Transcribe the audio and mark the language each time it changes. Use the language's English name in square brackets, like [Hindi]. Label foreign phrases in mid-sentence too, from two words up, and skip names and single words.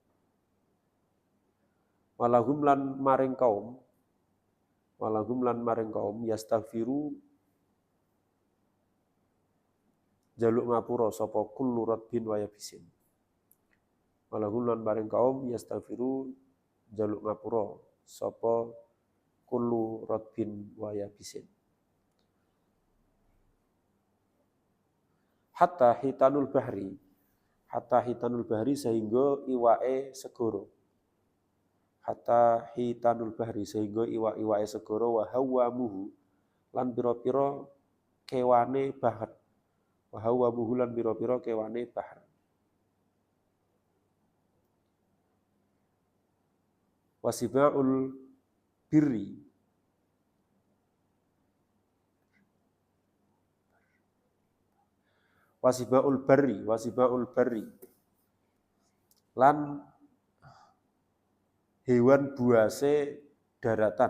[Javanese] Walahum lan maring kaum yastaghfiru jaluk ngapura sapa [Arabic] كل رطب ويابس. [Javanese] Walahum lan maring kaum yastaghfiru jaluk ngapura sapa [Arabic] كل رطب ويابس. حتى حيتان البحر [Javanese] sehingga iwake segara. [Arabic] حتى حيتان البحر [Javanese] sehingga iwak-iwake segara [Arabic] وهوامه [Javanese] lan pira-pira kewane bahar. [Arabic] وهوامه [Javanese] lan pira-pira kewane bahar. [Arabic] وسباع البر وسباع البر [Javanese] lan hewan buase daratan.